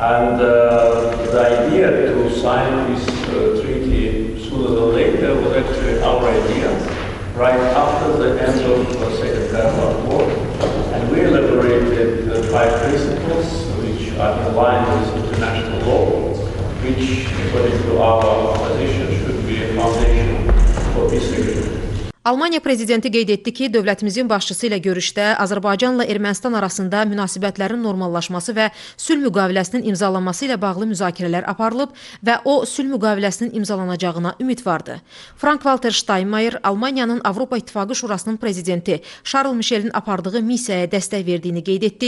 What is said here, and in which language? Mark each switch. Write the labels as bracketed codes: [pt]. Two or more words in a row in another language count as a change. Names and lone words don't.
[en] And the idea to sign this treaty sooner than later was actually our idea, right after the end of the Second World War. And we elaborated 5 principles which are in line with international law, which, according to our position, should be a foundation for peace agreement. [az] Almaniya prezidenti qeyd etdi ki, dövlətimizin başçısı ilə görüşdə Azərbaycanla Ermənistan arasında münasibətlərin normallaşması və sülh müqaviləsinin imzalanması ilə bağlı müzakirələr aparılıb və o sülh müqaviləsinin imzalanacağına ümidvardır. Frank-Valter Ştaynmayer Almaniyanın Avropa İttifaqı Şurasının prezidenti Şarl Mişelin apardığı missiyaya dəstək verdiyini qeyd etdi.